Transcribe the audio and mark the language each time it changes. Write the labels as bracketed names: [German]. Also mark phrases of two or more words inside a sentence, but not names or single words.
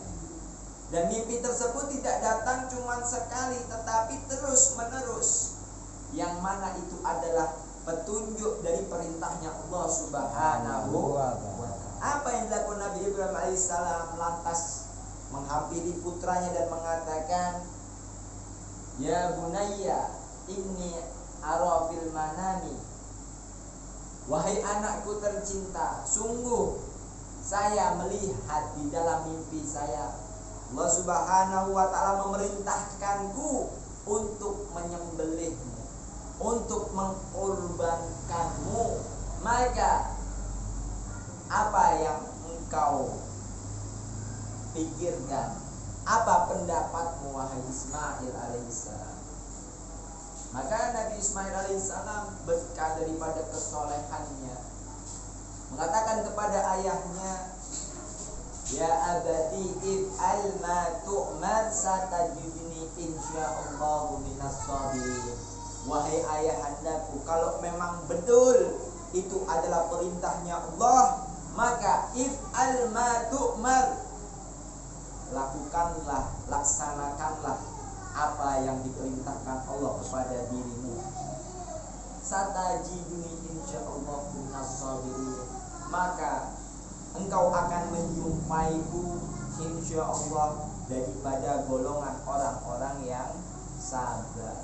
[Indonesian] Dan mimpi tersebut tidak datang cuma sekali, tetapi terus menerus, yang mana itu adalah petunjuk dari perintahnya Allah [Arabic] سبحانه وتعالى. [Indonesian] Apa yang dilakukan Nabi Ibrahim alaihissalam? Lantas menghampiri putranya dan mengatakan, [Arabic] يا بني إني أرى في المنام, [Indonesian] wahai anakku tercinta, sungguh saya melihat di dalam mimpi saya, Allah [Arabic] سبحانه وتعالى [Indonesian] memerintahkanku untuk menyembelihmu, untuk mengorbankanmu. Maka apa yang engkau pikirkan? Apa pendapatmu wahai Ismail alaihissalam? Maka Nabi Ismail alaihissalam berkah daripada kesolehannya mengatakan kepada ayahnya, [Arabic] يا أبت افعل ما تؤمر ستجدني إن شاء الله من الصابرين. [Indonesian] Wahai ayahandaku, kalau memang betul itu adalah perintahnya Allah, maka [Arabic] افعل ما تؤمر, [Indonesian] lakukanlah, laksanakanlah apa yang diperintahkan Allah kepada dirimu. [Arabic] ستجدني إن شاء الله من الصابرين, [Indonesian] maka engkau akan menjumpaiku insyaallah daripada golongan orang-orang yang sabar.